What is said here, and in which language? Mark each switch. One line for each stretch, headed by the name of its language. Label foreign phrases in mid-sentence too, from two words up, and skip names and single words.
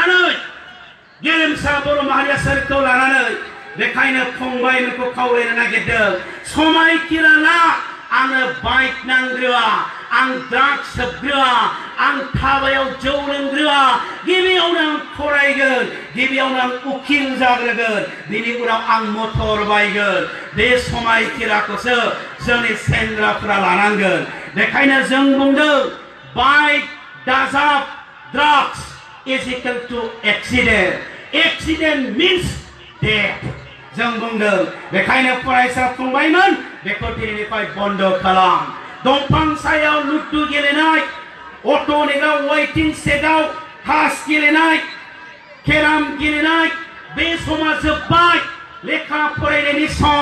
Bodo: लानानै बेखायनो फंबायमोनखौ खावलायनो नागिरदों समायखिरा ला आंनो बाइक नांग्रोआ आं ड्राग्स सोबग्रोआ आं थाबायाव जौ लोंग्रोआ गिबियावनो आं फरायगोन गिबियावनो आं उकिल जाग्रोगोन बिनि उनाव आं मटर बायगोन बे समायखिराखौसो जोंनि सेंग्राफोरा लानांगोन बेखायनो जों बुंदों बाइक दाजाब
English: drugs is equal to accident means death
Bodo: जों बुंदों बेखायनो फरायसा फंबायमोन बेखौ दिनैनिफ्राय बन्द खालाम दंफां सायाव लुदु गेलेनाय अट' नेग्रा वेटिं सेटआव ताश गेलेनाय केराम गेलेनाय बे समा जोब्बाय लेखा फरायनायनि सम